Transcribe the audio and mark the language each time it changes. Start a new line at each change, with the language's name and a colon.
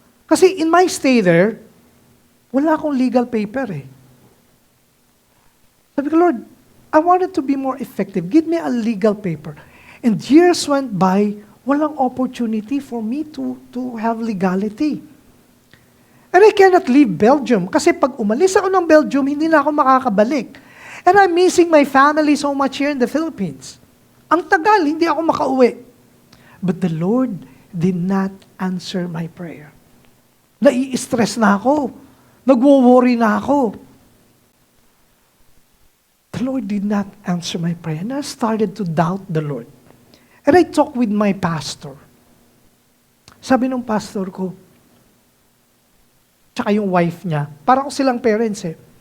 Filipino: Kasi in my stay there, wala akong legal paper eh.
English: Sabi ko, Lord, I wanted to be more effective. Give me a legal paper. And years went by, walang opportunity for me to have legality. And I cannot leave Belgium.
Filipino: Kasi pag umalis ako ng Belgium, hindi na ako makakabalik.
English: And I'm missing my family so much here in the Philippines.
Filipino: Ang tagal, hindi ako makauwi.
English: But the Lord did not answer my prayer.
Filipino: Nai-stress na ako. Nagwo-worry na ako.
English: The Lord did not answer my prayer. And I started to doubt the Lord.
Filipino: And I talked with my pastor. Sabi ng pastor ko, tsaka yung wife niya, parang silang parents eh.